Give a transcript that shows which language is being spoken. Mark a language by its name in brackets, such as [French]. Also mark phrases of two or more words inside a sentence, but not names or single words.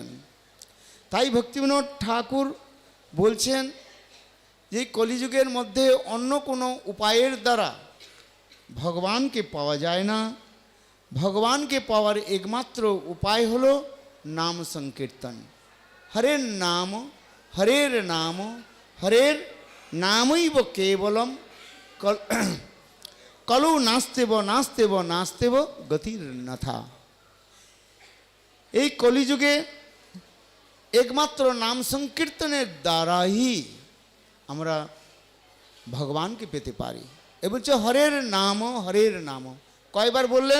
[Bangla] তাই ভক্তিবিনোদ ঠাকুর বলছেন যে কলিযুগের মধ্যে অন্য কোনো উপায়ের দ্বারা ভগবানকে পাওয়া যায় না। ভগবানকে পাওয়ার একমাত্র উপায় হলো নাম সংকীর্তন। [Sanskrit] হরের নাম হরের নামৈব কেবলম কলৌ নাস্তেব গতির নাথা। [Bangla] এই কলিযুগে একমাত্র নাম সংকীর্তনের দ্বারাই আমরা ভগবানকে পেতে পারি। এ বলছে [Sanskrit] হরের নাম [Bangla] কয়বার বললেন?